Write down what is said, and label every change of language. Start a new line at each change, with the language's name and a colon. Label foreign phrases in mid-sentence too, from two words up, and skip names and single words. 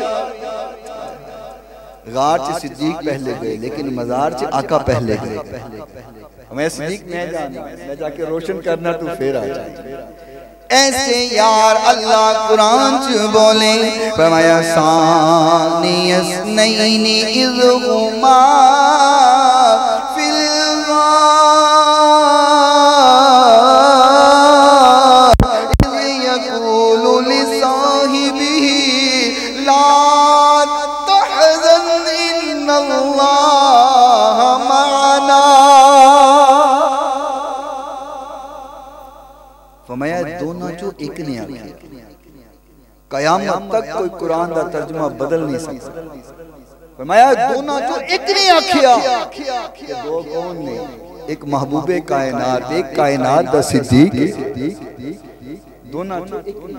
Punjabi: ਗ਼ਾਰ 'ਚ ਸਿੱਦੀਕ ਪਹਿਲੇ ਗਏ ਲੇਕਿਨ ਮਜ਼ਾਰ 'ਚ ਆਕਾ ਪਹਿਲੇ ਗਏ। ਮੈਂ ਸਿੱਦੀਕ ਮੈਂ ਜਾ ਕੇ ਰੋਸ਼ਨ ਕਰਨਾ ਤੂੰ ਫਿਰ ਆ ਜਾ। ਐਸੇ ਯਾਰ ਅੱਲਾਹ ਕੁਰਾਨ 'ਚ ਬੋਲੇ ਫ਼ਰਮਾਇਆ
Arabic: ثاني اثنين إذ هما في الغار إذ يقول لصاحبه لا تحزن إن الله معنا.
Punjabi: ਫ਼ਰਮਾਇਆ ਦੋਨਾਂ 'ਚੋਂ ਇੱਕ ਨੇ ਆਖਿਆ ਕਯਾਮਤ ਤੱਕ ਕੋਈ ਕੁਰਾਨ ਦਾ ਤਰਜਮਾ ਬਦਲ ਨਹੀਂ ਸਕਦਾ। ਫ਼ਰਮਾਇਆ ਦੋਨਾਂ 'ਚੋਂ ਇੱਕ ਨੇ ਆਖਿਆ ਕਿ ਦੋ ਕੌਣ ਨੇ ਇੱਕ ਮਹਿਬੂਬੇ ਕਾਇਨਾਤ ਇੱਕ ਕਾਇਨਾਤ ਦਾ ਸਿੱਦੀਕ ਦੋਨਾਂ 'ਚੋਂ ਇੱਕ ਨੇ।